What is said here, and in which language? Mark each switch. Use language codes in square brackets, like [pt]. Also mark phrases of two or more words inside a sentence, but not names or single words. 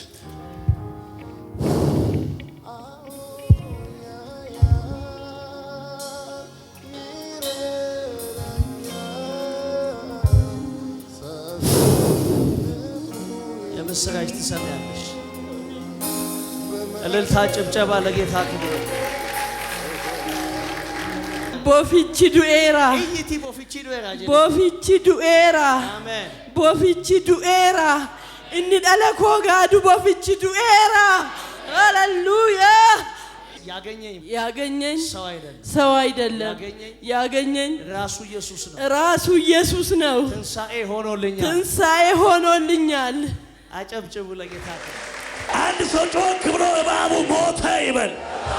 [am] የምስራች ትሰሚያለሽ። እልልታ ጭብጨባ ለጌታ ክብር። [om] Bofichi du'era. Iyyiti bofichi du'era. Bofichi du'era. Amen. Bofichi du'era. Inni dhala koo gaadu bofichi du'era. [am] Hallelujah. ያገኘኝ ሰው አይደለም። ያገኘኝ ራሱ ኢየሱስ ነው። ራሱ ኢየሱስ ነው። ትንሣኤ ሆኖልኛል። አጨብጭቡ ለጌታ። አንድ ሰው ጮክ ብሎ እባቡ ሞተ ይበል።